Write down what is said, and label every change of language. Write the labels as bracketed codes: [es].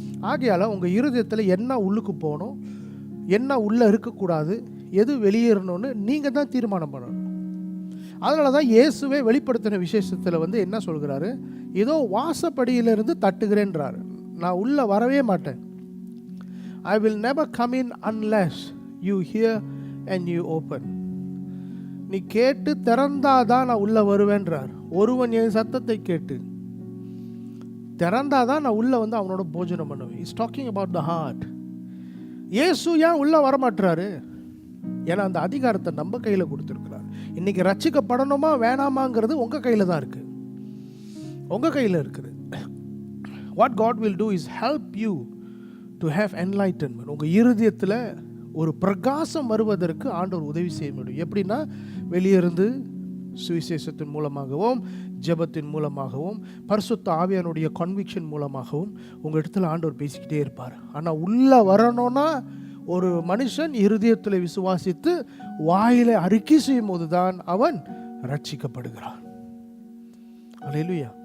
[ta] ஆகையால் உங்கள் இருதயத்தில் என்ன உள்ளுக்கு போகணும், என்ன உள்ளே இருக்கக்கூடாது, எது வெளியேறணும்னு நீங்கள் தான் தீர்மானம் பண்ணணும். அதனால தான் இயேசுவே வெளிப்படுத்தின விசேஷத்தில் வந்து என்ன சொல்கிறாரு? ஏதோ வாசப்படியிலிருந்து தட்டுகிறேன்றாரு. நான் உள்ளே வரவே மாட்டேன். [en] I will never come in unless you hear and you open. [ta] நீ கேட்டு திறந்தாதான் நான் உள்ளே வருவேன்றார். ஒருவன் என் சத்தத்தை கேட்டு திறந்தாதான் நான் உள்ளே வந்து அவனோட போஜனம் பண்ணுவேன். [en] Is talking about the heart. [ta] இயேசு ஏன் உள்ளே வரமாட்டுறாரு? ஏன்னா அந்த அதிகாரத்தை நம்ம கையில் கொடுத்துருக்கிறார். இன்னைக்கு ரட்சிக்கப்படணுமா வேணாமாங்கிறது உங்கள் கையில் தான் இருக்குது, உங்கள் கையில் இருக்குது. [en] What God will do is help you to have enlightenment. [ta] உங்கள் இருதயத்தில் ஒரு பிரகாசம் வருவதற்கு ஆண்டவர் உதவி செய்ய முடியும். எப்படின்னா, வெளியிருந்து சுவிசேஷத்தின் மூலமாகவும், ஜெபத்தின் மூலமாகவும், பரிசுத்த ஆவியானுடைய கன்விக்ஷன் மூலமாகவும் உங்கள் இடத்துல ஆண்டவர் பேசிக்கிட்டே இருப்பார். ஆனால் உள்ளே வரணும்னா ஒரு மனுஷன் இருதயத்தில் விசுவாசித்து வாயில அறிக்கை செய்யும் போது தான் அவன் ரட்சிக்கப்படுகிறான். அல்லேலூயா.